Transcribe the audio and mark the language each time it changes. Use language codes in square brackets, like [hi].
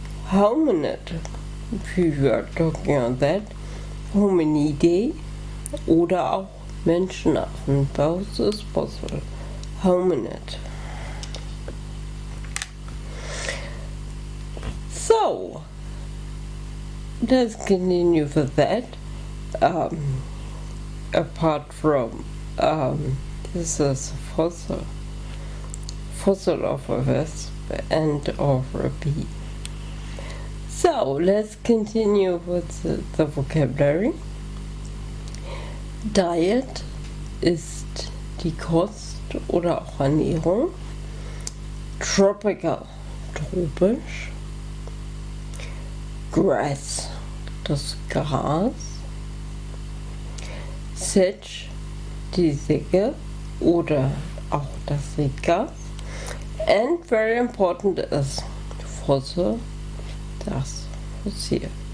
[en] Hominid, we were talking on that. [de] Hominidae oder auch Menschenaffen. [en] Both is possible. Hominid. So, let's continue with that. Apart from this is fossil of a wasp and of a bee. So let's continue with the vocabulary. [de] Diet ist die Kost oder auch Ernährung. Tropical, tropisch. Grass, das Gras. Sedge, die Segge oder auch das Seegas. [en] And very important is Fossil, [de] das Fossil.